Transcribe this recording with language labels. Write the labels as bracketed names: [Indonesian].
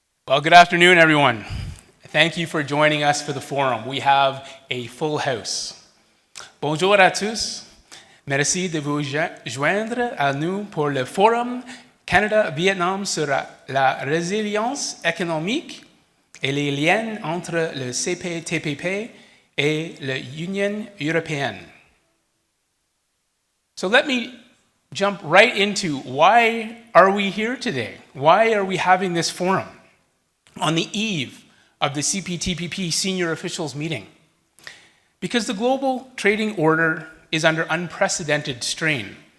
[English] Well, good afternoon, everyone. Thank you for joining us for the forum. We have a full house. [French] Bonjour à tous. Merci de vous joindre à nous pour le forum Canada-Vietnam sur la résilience économique et les liens entre le CPTPP et l'Union européenne. [English] So let me jump right into why are we here today? Why are we having this forum on the eve of the CPTPP senior officials meeting? Because the global trading order is under unprecedented strain.